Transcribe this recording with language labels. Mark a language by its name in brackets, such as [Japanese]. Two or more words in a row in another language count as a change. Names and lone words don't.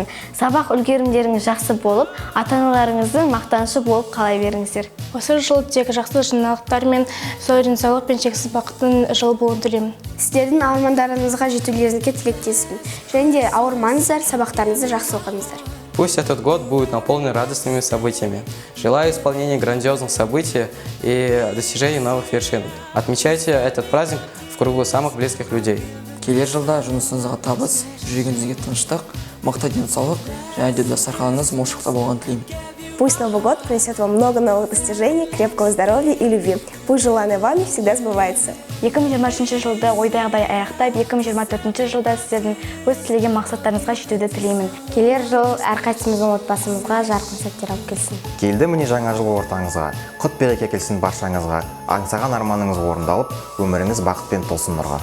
[Kazakh] Сабақ үлгерімдеріңіз жақсы болып, ата-аналарыңыздың мақтанышы болып қала беріңіздер. Осы жыл тек жақсы жаңалықтар мен зор денсаулық пен шексіз бақыттың жыл болуын тілеймін. Сіздердің армандарыңызға жетулеріңізге тілектеспін. Және де ауырмаңыздар, сабақтарыңызды жақсы оқыңыздар. [Russian] Пусть этот год будет наполнен радостными событиями. Желаю исполнения грандиозных событий и достижения новых вершин. Отмечайте этот праздник в кругу самых близких людей. [Kazakh] Келер жылда жұмысыңызға табыс, жүрегіңізге тыныштық, мықты денсаулық және де дастарханыңыз молшылықта болғанын тілеймін. [Russian] Пусть Новый год принесет вам много новых достижений, крепкого здоровья и любви. Пусть желанное вами всегда сбывается. [Kazakh] 2023 жылды ойдағыдай аяқтап, 2024 жылда сіздердің өз тілеген мақсаттарыңызға жетуді тілеймін. Келер жыл әрқайсымыздың отбасымызға жарқын сәттер алып келсін. Келді міне жаңа жыл ортаңызға, құт береке келсін баршаңызға, аңсаған арманыңыз орындалып, өміріңіз бақытпен толсын нұрға.